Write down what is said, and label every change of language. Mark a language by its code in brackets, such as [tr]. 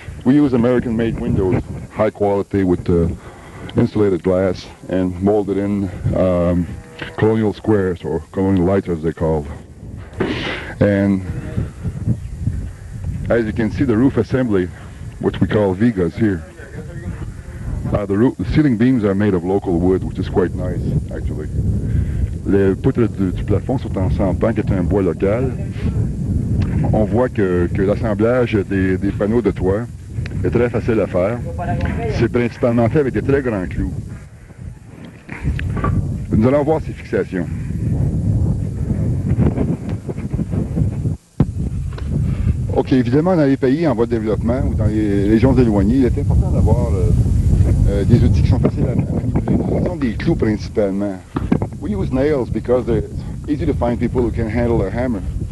[en] We use American-made windows, high quality, with insulated glass, and molded in colonial squares, or colonial lights as they're called. And as you can see, the roof assembly, which we call vigas here. The ceiling beams are made of local wood, which is quite nice, actually. [fr] Les poutres du plafond sont en sampan, qui est un bois local. On voit que l'assemblage des panneaux de toit est très facile à faire. C'est principalement fait avec des très grands clous. Nous allons voir ces fixations. Ok, évidemment, dans les pays en voie de développement ou dans les régions éloignées, il est important d'avoir des outils qui sont faciles à manipuler. Ce sont des clous principalement. [en] We use nails because it's easy to find people who can handle a hammer.